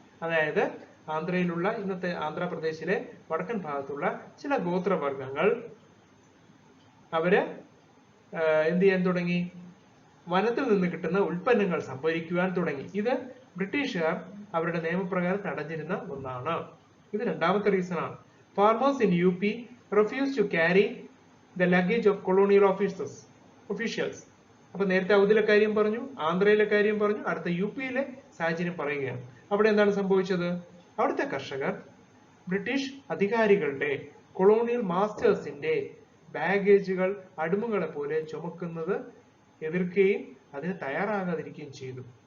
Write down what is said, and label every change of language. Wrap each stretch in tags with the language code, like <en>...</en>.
<ml>അതായത് ആന്ധ്രയിലുള്ള ഇന്നത്തെ ആന്ധ്രാപ്രദേശിലെ വടക്കൻ ഭാഗത്തുള്ള ചില ഗോത്രവർഗങ്ങൾ അവര് എന്ത് ചെയ്യാൻ തുടങ്ങി? വനത്തിൽ നിന്ന് കിട്ടുന്ന ഉൽപ്പന്നങ്ങൾ സംഭരിക്കുവാൻ തുടങ്ങി. ഇത് ബ്രിട്ടീഷുകാർ അവരുടെ നിയമപ്രകാരം തടഞ്ഞിരുന്ന ഒന്നാണ്. ഇത് രണ്ടാമത്തെ റീസൺ ആണ്.</ml> <en>Farmers in UP refused to carry the luggage of colonial officials.</en> <ml>അപ്പൊ നേരത്തെ ഔദിലെ കാര്യം പറഞ്ഞു, ആന്ധ്രയിലെ കാര്യം പറഞ്ഞു, അടുത്ത UPയിലെ സാഹചര്യം പറയുകയാണ്. അവിടെ എന്താണ് സംഭവിച്ചത്? അവിടുത്തെ കർഷകർ ബ്രിട്ടീഷ് അധികാരികളുടെ കൊളോണിയൽ മാസ്റ്റേഴ്സിന്റെ ബാഗേജുകൾ അടിമകളെ പോലെ ചുമക്കുന്നത് എതിർക്കുകയും അതിന് തയ്യാറാകാതിരിക്കുകയും ചെയ്തു.</ml>